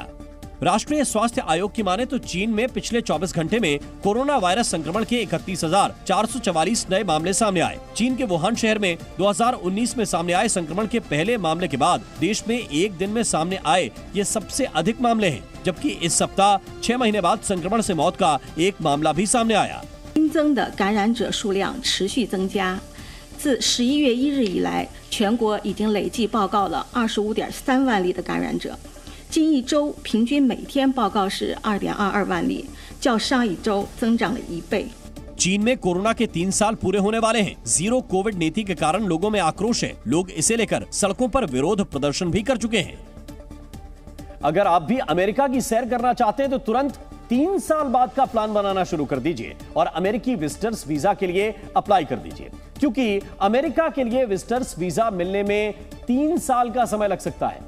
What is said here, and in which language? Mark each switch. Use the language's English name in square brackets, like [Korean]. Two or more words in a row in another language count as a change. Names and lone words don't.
[Hindi] राष्ट्रीय स्वास्थ्य आयोग की माने तो चीन में पिछले 24 घंटे में कोरोना वायरस संक्रमण के 31,444 नए मामले सामने आए। चीन के वुहान शहर में 2019 में सामने आए संक्रमण के पहले मामले के बाद देश में एक दिन में सामने आए ये सबसे अधिक मामले हैं। जबकि इस सप्ताह 6 महीने बाद संक्रमण से मौत का एक मामला भी सामने आया। [Chinese] 新增的感染者数量持续增加，自11月1日以来，全国已经累计报告了25.3万例的感染者。近一周平均每天报告是2.22万例，较上一周增长了1倍。 [Hindi] चीन में कोरोना के 3 साल पूरे होने वाले हैं। [English] zero covid [Hindi] नीति के कारण लोगों में आक्रोश है। लोग इसे लेकर सड़कों पर विरोध प्रदर्शन भी कर चुके हैं। अगर आप भी अमेरिका की सैर करना चाहते हैं तो तुरंत 3 साल बाद का प्लान बनाना शुरू कर दीजिए और अमेरिकी [English] visitors visa [Hindi] के लिए अप्लाई कर दीजिए, क्योंकि अमेरिका के लिए [English] visitors visa [Hindi] मिलने में 3 साल का समय लग सकता है।